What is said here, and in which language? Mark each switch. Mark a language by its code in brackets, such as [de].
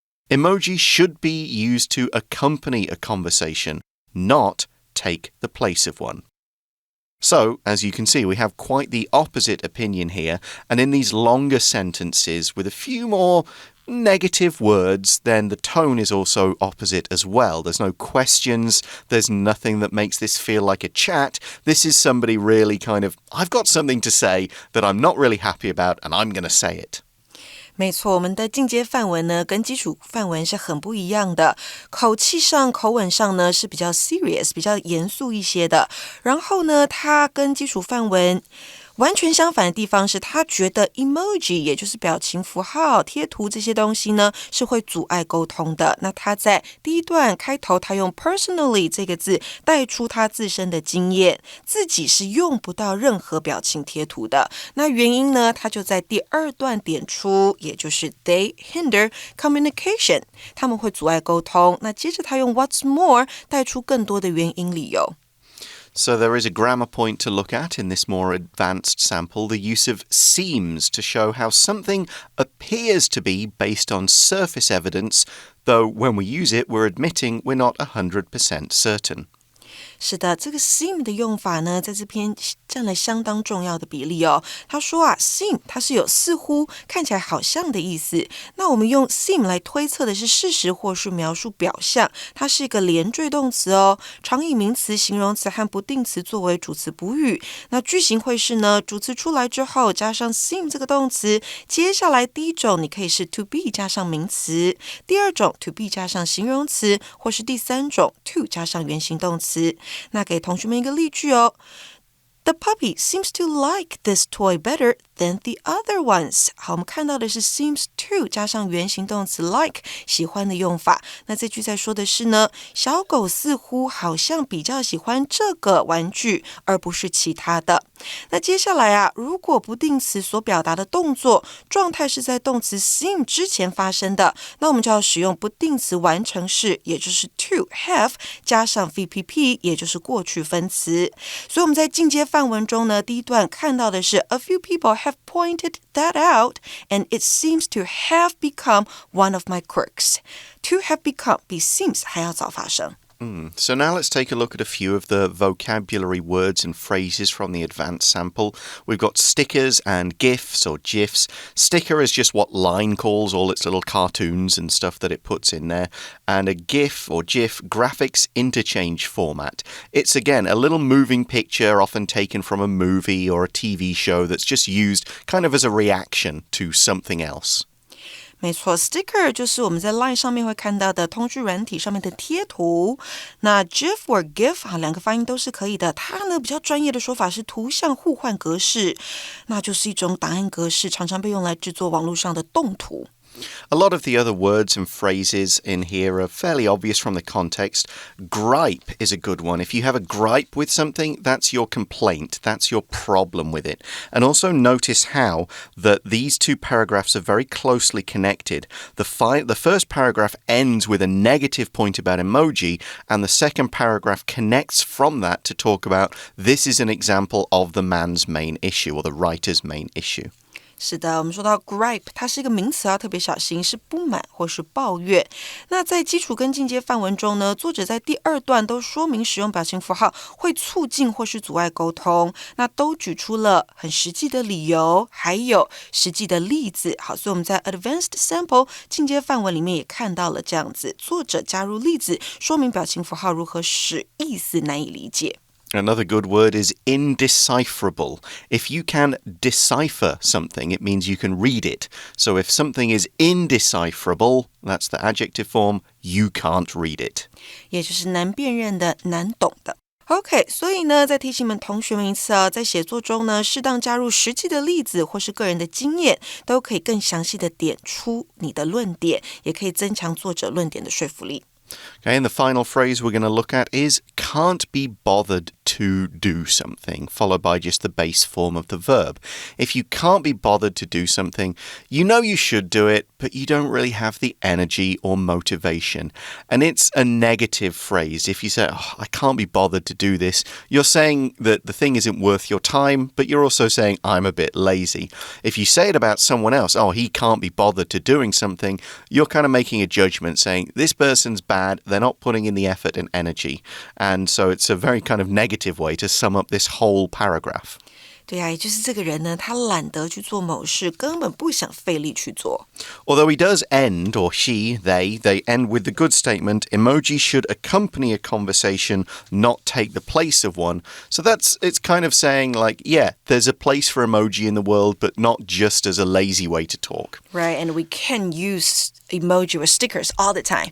[en] Emoji should be used to accompany a conversation, not take the place of one.So, as you can see, we have quite the opposite opinion here, and in these longer sentences with a few more negative words, then the tone is also opposite as well. There's no questions, there's nothing that makes this feel like a chat. This is somebody really kind of, I've got something to say that I'm not really happy about, and I'm going to say it. [zh] 没错，我们的进阶范文呢，跟基础范文是很不一样的。口气上、口吻上呢是比较 serious、比较严肃一些的。然后呢，它跟基础范文完全相反的地方是，他觉得 emoji 也就是表情符号、贴图这些东西呢，是会阻碍沟通的。那他在第一段开头，他用 personally 这个字带出他自身的经验，自己是用不到任何表情贴图的。那原因呢，他就在第二段点出，也就是 [en] they hinder communication， [zh] 他们会阻碍沟通。那接着他用 what's more 带出更多的原因理由。 [en] So there is a grammar point to look at in this more advanced sample, the use of seems to show how something appears to be based on surface evidence, though when we use it, we're admitting we're not 100% certain. [zh] 是的，这个 seem 的用法呢，在这篇占了相当重要的比例哦。他说啊 ，seem 它是有似乎、看起来好像的意思。那我们用 seem 来推测的是事实或是描述表象，它是一个连缀动词哦，常以名词、形容词和不定词作为主词补语。那句型会是呢，主词出来之后加上 seem 这个动词，接下来第一种你可以是 to be 加上名词，第二种 to be 加上形容词，或是第三种 to 加上原形动词。那给同学们一个例句哦。 [en] The puppy seems to like this toy better than the other ones. [zh] 好，我们看到的是 seems to 加上原形动词 like 喜欢的用法。那这句在说的是呢，小狗似乎好像比较喜欢这个玩具，而不是其他的。那接下来啊，如果不定词所表达的动作状态是在动词 seem 之前发生的，那我们就要使用不定词完成式，也就是 to have 加上 VPP， 也就是过去分词。所以我们在进阶范文中呢，第一段看到的是 [en] A few people have pointed that out, and it seems to have become one of my quirks. [zh] To have become 比 seems 还要早发生。 [en] So now let's take a look at a few of the vocabulary words and phrases from the advanced sample. We've got stickers and GIFs or GIFs. Sticker is just what Line calls all its little cartoons and stuff that it puts in there. And a GIF or GIF, graphics interchange format. It's, again, a little moving picture often taken from a movie or a TV show that's just used kind of as a reaction to something else. [zh] 没错 ，sticker 就是我们在 Line 上面会看到的通讯软体上面的贴图。那 GIF 或 GIF 两个发音都是可以的。它呢比较专业的说法是图像互换格式，那就是一种档案格式，常常被用来制作网络上的动图。 [en] A lot of the other words and phrases in here are fairly obvious from the context. Gripe is a good one. If you have a gripe with something, that's your complaint. That's your problem with it. And also notice how that these two paragraphs are very closely connected. The first paragraph ends with a negative point about emoji, and the second paragraph connects from that to talk about this is an example of the man's main issue or the writer's main issue. [zh] 是的，我们说到 gripe， 它是一个名词，要特别小心，是不满或是抱怨。那在基础跟进阶范文中呢，作者在第二段都说明使用表情符号会促进或是阻碍沟通，那都举出了很实际的理由，还有实际的例子。好，所以我们在 advanced sample 进阶范文里面也看到了这样子，作者加入例子，说明表情符号如何使意思难以理解。 [en] Another good word is indecipherable. If you can decipher something, it means you can read it. So if something is indecipherable, that's the adjective form, you can't read it. [zh] 也就是难辨认的、难懂的。OK， 所以呢，再提醒同学们一次啊，在写作中呢，适当加入实际的例子或是个人的经验，都可以更详细的点出你的论点，也可以增强作者论点的说服力。 [en] Okay, and the final phrase we're going to look at is can't be bothered to do something, followed by just the base form of the verb. If you can't be bothered to do something, you know you should do it, but you don't really have the energy or motivation. And it's a negative phrase. If you say, I can't be bothered to do this, you're saying that the thing isn't worth your time, but you're also saying, I'm a bit lazy. If you say it about someone else, he can't be bothered to doing something, you're kind of making a judgment saying, this person's bad, they're not putting in the effort and energy. And so it's a very kind of negative way to sum up this whole paragraph. [zh] 对啊，也就是这个人呢，他懒得去做某事，根本不想费力去做。 [en] Although he does end, or she, they end with the good statement, emoji should accompany a conversation, not take the place of one. So it's kind of saying like, yeah, there's a place for emoji in the world, but not just as a lazy way to talk. Right, and we can use emoji or stickers all the time.